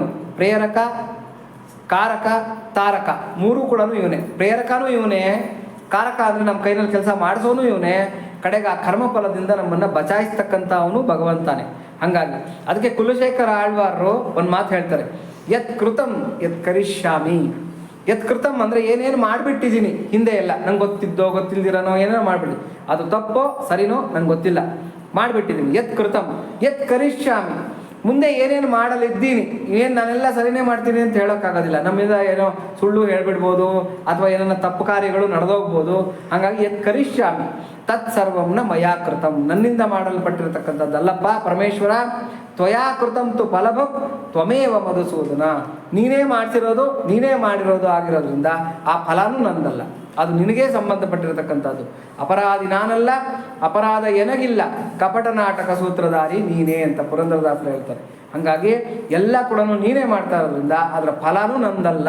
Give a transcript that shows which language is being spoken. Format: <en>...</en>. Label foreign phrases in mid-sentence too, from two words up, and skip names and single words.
<kn>ಪ್ರೇರಕ, ಕಾರಕ, ತಾರಕ ಮೂರೂ ಕೂಡ ಇವನೇ. ಪ್ರೇರಕನೂ ಇವನೇ, ಕಾರಕ ಅಂದರೆ ನಮ್ಮ ಕೈನಲ್ಲಿ ಕೆಲಸ ಮಾಡಿಸೋನು ಇವನೇ, ಕಡೆಗೆ ಆ ಕರ್ಮಫಲದಿಂದ ನಮ್ಮನ್ನು ಬಚಾಯಿಸ್ತಕ್ಕಂಥ ಅವನು ಭಗವಂತಾನೆ. ಹಾಗಾಗಿ ಅದಕ್ಕೆ ಕುಲಶೇಖರ ಆಳ್ವಾರರು ಒಂದು ಮಾತು ಹೇಳ್ತಾರೆ,</kn> <sa>ಯತ್ ಕೃತಂ ಯತ್ ಕರಿಷ್ಯಾಮಿ. ಯತ್ ಕೃತಂ</sa> <kn>ಅಂದರೆ ಏನೇನು ಮಾಡಿಬಿಟ್ಟಿದ್ದೀನಿ ಹಿಂದೆ ಎಲ್ಲ, ನಂಗೆ ಗೊತ್ತಿದ್ದೋ ಗೊತ್ತಿಲ್ದಿರೋನೋ ಏನೇನೋ ಮಾಡಿಬಿಟ್ಟು, ಅದು ತಪ್ಪೋ ಸರಿನೋ ನಂಗೆ ಗೊತ್ತಿಲ್ಲ, ಮಾಡಿಬಿಟ್ಟಿದ್ದೀನಿ.</kn> <sa>ಯತ್ ಕೃತಂ ಯತ್ ಕರಿಷ್ಯಾಮಿ,</sa> <kn>ಮುಂದೆ ಏನೇನು ಮಾಡಲಿದ್ದೀನಿ, ಏನು ನಾನೆಲ್ಲ ಸರಿನೇ ಮಾಡ್ತೀನಿ ಅಂತ ಹೇಳೋಕ್ಕಾಗೋದಿಲ್ಲ. ನಮ್ಮಿಂದ ಏನೋ ಸುಳ್ಳು ಹೇಳ್ಬಿಡ್ಬೋದು, ಅಥವಾ ಏನೋ ತಪ್ಪು ಕಾರ್ಯಗಳು ನಡೆದೋಗ್ಬೋದು.</kn> <sa>ಹಾಗಾಗಿ ಯತ್ ಕರಿಷ್ಯಾಮಿ ತತ್ ಸರ್ವಂನ ಮಯಾ ಕೃತಂ,</sa> <kn>ನನ್ನಿಂದ ಮಾಡಲ್ಪಟ್ಟಿರತಕ್ಕಂಥದ್ದಲ್ಲಪ್ಪ ಪರಮೇಶ್ವರ.</kn> <sa>ತ್ವಯಾ ಕೃತಂ ತು ಫಲಭಕ್ ತ್ವಮೇವ ಮಧುಸೂದನ,</sa> <kn>ನೀನೇ ಮಾಡಿಸಿರೋದು ನೀನೇ ಮಾಡಿರೋದು ಆಗಿರೋದ್ರಿಂದ ಆ ಫಲನೂ ನಂದಲ್ಲ, ಅದು ನಿನಗೇ ಸಂಬಂಧಪಟ್ಟಿರತಕ್ಕಂಥದ್ದು. ಅಪರಾಧಿ ನಾನಲ್ಲ, ಅಪರಾಧ ಎನಗಿಲ್ಲ, ಕಪಟ ನಾಟಕ ಸೂತ್ರಧಾರಿ ನೀನೇ ಅಂತ ಪುರಂದರದಾಸರು ಹೇಳ್ತಾರೆ. ಹಾಗಾಗಿ ಎಲ್ಲ ಕೂಡ ನೀನೇ ಮಾಡ್ತಾ ಇರೋದ್ರಿಂದ ಅದರ ಫಲನೂ ನಂದಲ್ಲ.</kn>